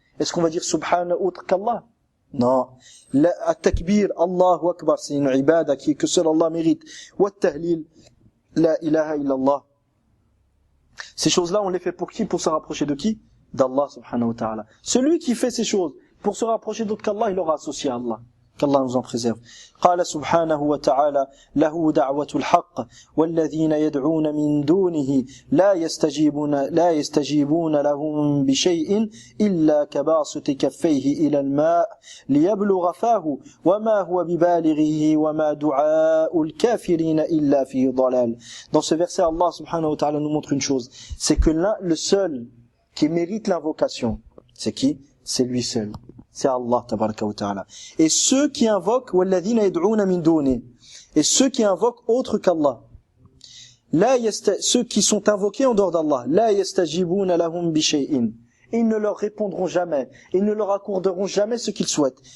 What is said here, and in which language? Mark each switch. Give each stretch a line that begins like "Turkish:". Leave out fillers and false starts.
French: Est-ce qu'on va dire subhana autre qu'Allah? Non. At-takbir, Allahu akbar, c'est une ibada que seul Allah mérite. Wat-tahlil, la ilaha illallah. Ces choses-là, on les fait pour qui? Pour se rapprocher de qui? D'Allah subhanahu wa ta'ala. Celui qui fait ces choses pour se rapprocher d'autre qu'Allah, il aura associé à Allah. Qu'Allah nous en préserve.
Arabic: قال سبحانه وتعالى له دعوة الحق والذين يدعون من دونه لا يستجيبون لهم بشيء إلا كباسط كفيه إلى الماء ليبلغ فاه وما هو ببالغه وما دعاء الكافرين إلا في ضلال.
French: Dans ce verset, Allah subhanahu wa ta'ala nous montre une chose, c'est que le seul qui mérite l'invocation, c'est qui? C'est lui seul. C'est Allah tabaraka wa ta'ala. Et ceux qui invoquent
Arabic: walladhina yad'una min duni,
French: et ceux qui invoquent autre qu'Allah, ceux qui sont invoqués en dehors d'Allah,
Arabic: la yastajibuna lahum bi shay'in,
French: ils ne leur répondront jamais, ils ne leur accorderont jamais ce qu'ils souhaitent.